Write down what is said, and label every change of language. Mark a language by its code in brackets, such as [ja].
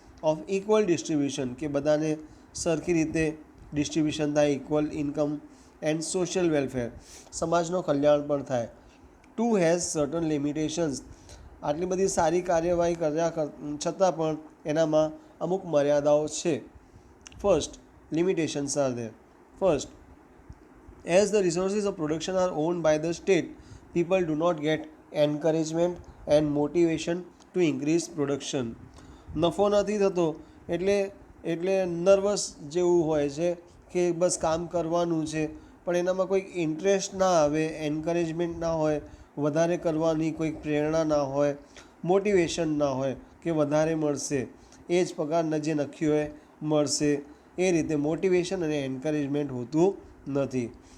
[en] of equal distribution, [gu] કે બધાને સરખી રીતે ડિસ્ટ્રીબ્યુશન થાય, [en] equal income and social welfare, [gu] સમાજનો કલ્યાણ પણ થાય. [en] to has certain limitations, [gu] આટલી બધી સારી કાર્યવાહી કર્યા છતાં પણ એનામાં અમુક મર્યાદાઓ છે. [en] First, limitations are there. First, as the resources of production are owned by the state, people do not get encouragement and motivation to increase production. [gu] નફો નથી થતો એટલે નર્વસ જેવું હોય છે કે બસ કામ કરવાનું છે, પણ એનામાં કોઈક ઇન્ટરેસ્ટ ના આવે, એન્કરેજમેન્ટ ના હોય, વધારે કરવાની કોઈક પ્રેરણા ના હોય, મોટિવેશન ના હોય કે વધારે મળશે, એ જ પગાર જે નક્કી હોય મળશે, એ રીતે મોટિવેશન અને એન્કરેજમેન્ટ હોતું નથી.